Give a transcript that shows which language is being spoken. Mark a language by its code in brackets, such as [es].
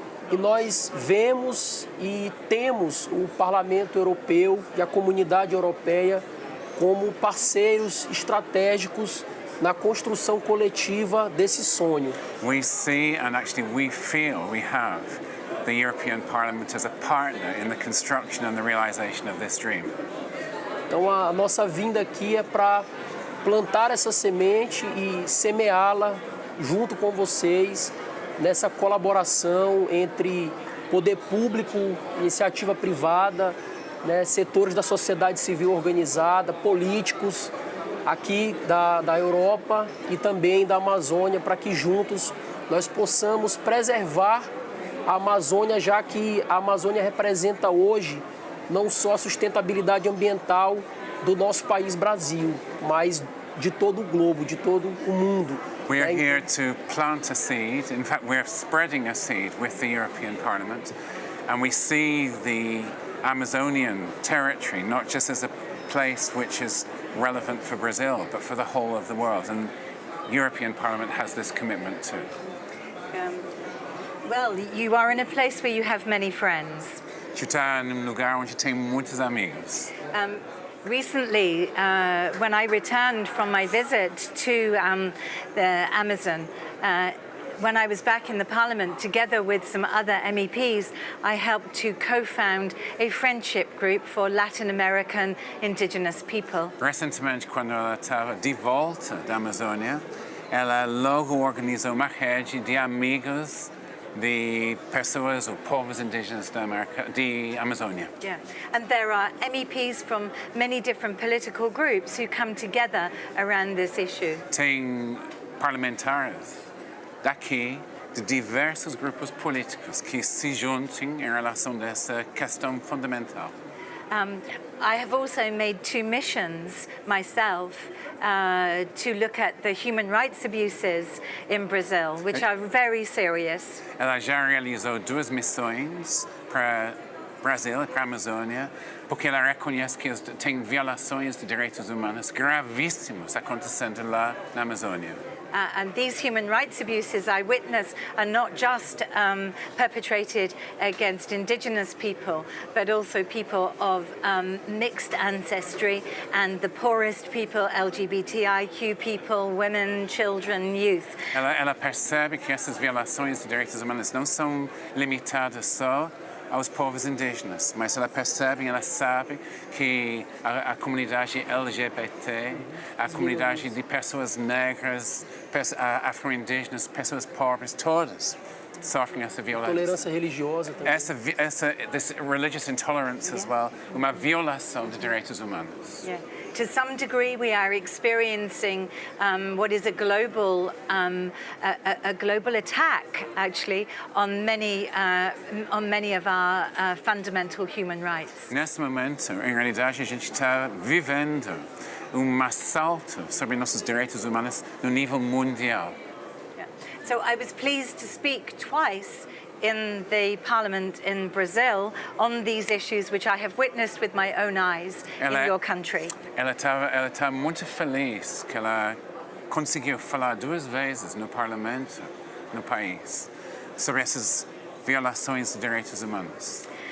[pt] E nós vemos e temos o Parlamento Europeu e a comunidade europeia como parceiros estratégicos na construção coletiva desse sonho. [en] We see, and actually we feel, we have the European Parliament as a partner in the construction and the realization of this dream. [pt] Então a nossa vinda aqui é para plantar essa semente e semeá-la junto com vocês nessa colaboração entre poder público, iniciativa privada, setores da sociedade civil organizada, políticos aqui da Europa e também da Amazônia, para que juntos nós possamos preservar a Amazônia, já que a Amazônia representa hoje não só a sustentabilidade ambiental do nosso país Brasil, mas de todo o globo, de todo o mundo. [en] We are here to plant a seed. In fact, we're spreading a seed with the European Parliament, and we see the Amazonian territory not just as a place which is relevant for Brazil, but for the whole of the world. And the European Parliament has this commitment too. Well, you are in a place where you have many friends. [pt] Tu está num lugar onde tem muitos amigos. [en] Recently, when I returned from my visit to the Amazon, when I was back in the Parliament, together with some other MEPs, I helped to co-found a friendship group for Latin American indigenous people. [pt] Recentemente, quando ela estava de volta da Amazônia, ela logo organizou uma rede de amigos de pessoas ou povos indígenas da Amazônia. [en] Yeah, and there are MEPs from many different political groups who come together around this issue. [pt] Tem parlamentares daqui de diversos grupos políticos que se juntem em relação a essa questão fundamental. [en] I have also made 2 missions myself to look at the human rights abuses in Brazil, which are very serious. [pt] Ela já realizou 2 missões para Brasil e para a Amazônia, porque ela reconhece que tem violações de direitos humanos gravíssimos acontecendo lá na Amazônia. [en] And these human rights abuses I witness are not just perpetrated against indigenous people, but also people of mixed ancestry and the poorest people, LGBTIQ people, women, children, youth. [pt] Ela percebe que essas violações de direitos humanos não são limitadas só aos povos indígenas, mas ela percebe, ela sabe que a comunidade LGBT, a comunidade de pessoas negras, afro-indígenas, pessoas pobres, todas sofrem essa violência. Tolerância religiosa também. [en] This religious intolerance as well, [pt] uma violação de direitos humanos. [en] Yeah. To some degree, we are experiencing what is a global attack, actually, on many of our fundamental human rights. [pt] Nesse momento, em realidade, a gente está vivendo assalto sobre nossos direitos humanos no nível mundial. [en] Yeah. So I was pleased to speak twice in the parliament in Brazil on these issues, which I have witnessed with my own eyes in your country. [pt] Ela está muito feliz que ela conseguiu falar 2 vezes no parlamento, no país, sobre essas violações de direitos humanos.